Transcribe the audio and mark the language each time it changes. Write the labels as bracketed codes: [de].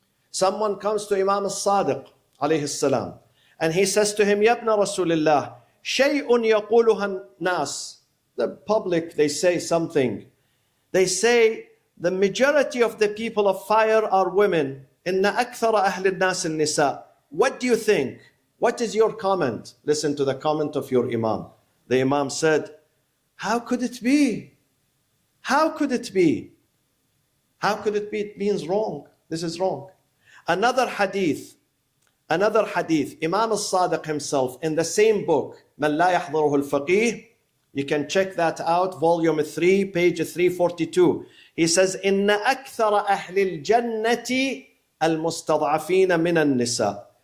[en] Someone comes to Imam al-Sadiq alayhi salam and he says to him, Ya ibn Rasulullah, [ar] شيء يقولها الناس. [en] The public, they say something. They say the majority of the people of fire are women. [ar] إن أكثر أهل الناس النساء. [en] What do you think? What is your comment? Listen to the comment of your Imam. The Imam said, how could it be? How could it be? How could it be? It means wrong. This is wrong. Another hadith, Imam al-Sadiq himself, in the same book, من لا يحضره الفقيه, you can check that out, volume 3, page 342. He says, [ar] إن أكثر أهل الجنة المستضعفين من النساء.